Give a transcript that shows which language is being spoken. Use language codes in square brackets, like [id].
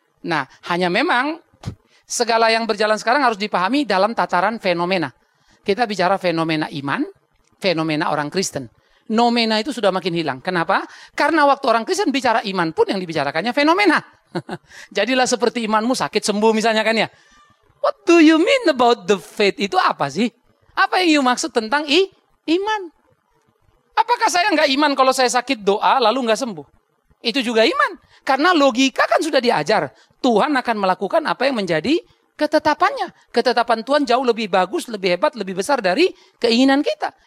[id] Nah, hanya memang segala yang berjalan sekarang harus dipahami dalam tataran fenomena. Kita bicara fenomena iman, fenomena orang Kristen. Nomena itu sudah makin hilang. Kenapa? Karena waktu orang Kristen bicara iman pun yang dibicarakannya fenomena. Jadilah seperti imanmu sakit sembuh misalnya kan ya. [en] What do you mean about the faith? [id] Itu apa sih? Apa yang you maksud tentang iman? Apakah saya enggak iman kalau saya sakit doa lalu enggak sembuh? Itu juga iman. Karena logika kan sudah diajar. Tuhan akan melakukan apa yang menjadi ketetapannya. Ketetapan Tuhan jauh lebih bagus, lebih hebat, lebih besar dari keinginan kita.